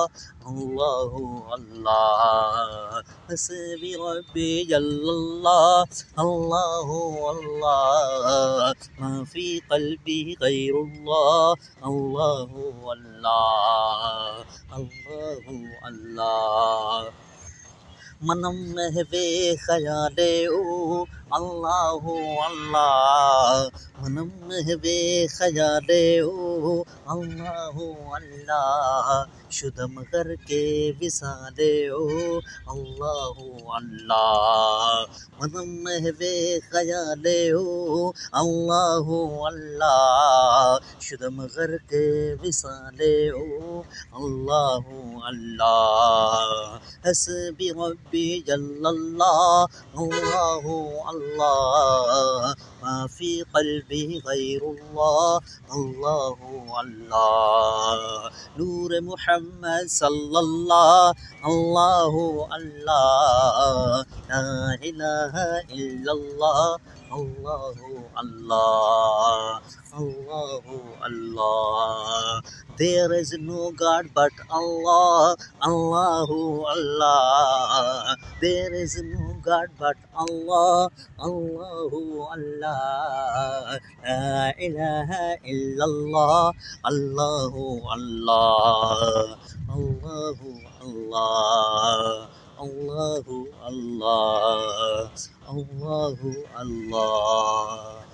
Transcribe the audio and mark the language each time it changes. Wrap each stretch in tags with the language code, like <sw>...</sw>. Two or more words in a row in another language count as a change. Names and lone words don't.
<ar>الله الله حسبي ربي جل الله. الله الله ما في قلبي غير الله. الله الله الله الله</ar> <fa>منم محو خیال او الله الله منم محو خیال او الله الله شدم غرق وصال او الله الله منم محو خیال او الله الله شدم غرق وصال او</fa> <ar>الله الله حسبي ربي جل الله. الله الله ما في قلبي غير الله. الله الله نور محمد صلى الله. الله الله لا إله إلا الله. الله الله الله الله</ar> <en>There is no God but Allah.</en> <ar>الله الله.</ar> <en>There is no God but Allah.</en> <ar>الله الله لا إله إلا الله. الله الله الله الله. الله الله الله الله.</ar>